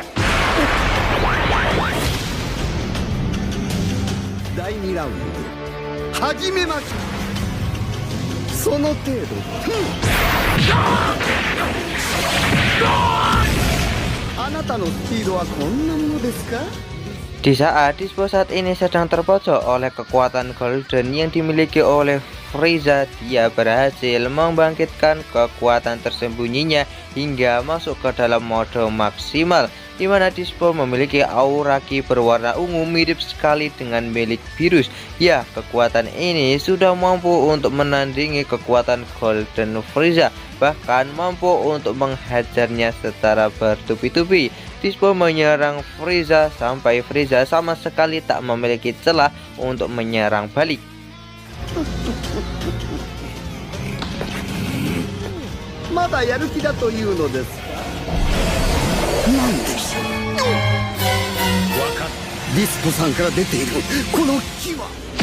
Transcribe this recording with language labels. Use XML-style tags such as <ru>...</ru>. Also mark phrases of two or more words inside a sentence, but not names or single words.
<ja>第2ラウンド始めましょう。その程度。あなたのスピードはこんなものですか？</ja> <id>Di saat Dispo saat ini sedang terpojok oleh kekuatan Golden yang dimiliki oleh Frieza, dia berhasil membangkitkan kekuatan tersembunyinya hingga masuk ke dalam mode maksimal, di mana Dispo memiliki aura ki berwarna ungu mirip sekali dengan milik Beerus. Ya, kekuatan ini sudah mampu untuk menandingi kekuatan Golden Frieza, bahkan mampu untuk menghajarnya secara bertubi-tubi. Dispo menyerang Frieza sampai Frieza sama sekali tak memiliki celah untuk menyerang balik.</id> <ja>まだやる気だというのですか？なんでしょう。ディスポさんから出ているこの気は。</ja>